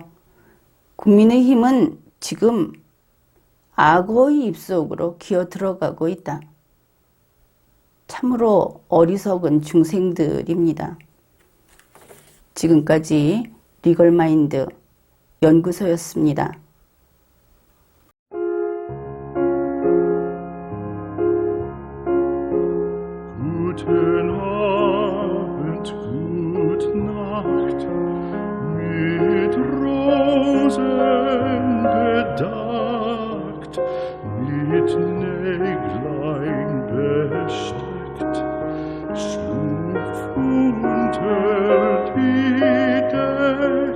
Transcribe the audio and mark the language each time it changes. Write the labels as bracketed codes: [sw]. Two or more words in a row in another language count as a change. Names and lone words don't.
[ko] 국민의힘은 지금 악어의 입속으로 기어 들어가고 있다. 참으로 어리석은 중생들입니다. 지금까지 리걸마인드 연구소였습니다. [de] Guten Abend, gute Nacht, mit Rosen bedeckt, mit Näglein besteckt, schlupf unter die Deck.